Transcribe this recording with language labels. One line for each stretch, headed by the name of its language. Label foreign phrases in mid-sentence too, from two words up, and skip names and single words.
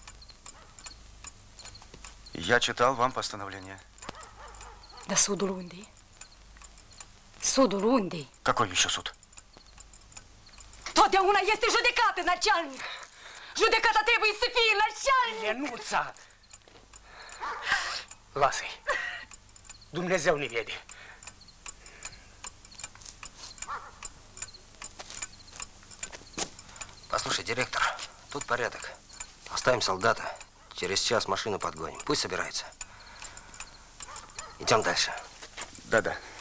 Russian: Я читал вам постановление.
Romanian: Да судul unde? Sudul unde?
Russian: Какой еще суд?
Romanian: Totdeauna este judecată, начальник! Judecata trebuie să fie, начальник! Lenuța! Lasă-i. Dumnezeu ne vede.
Russian: Послушай, директор, тут порядок. Оставим солдата. Через час машину подгоним. Пусть собирается. Идем дальше. Да-да.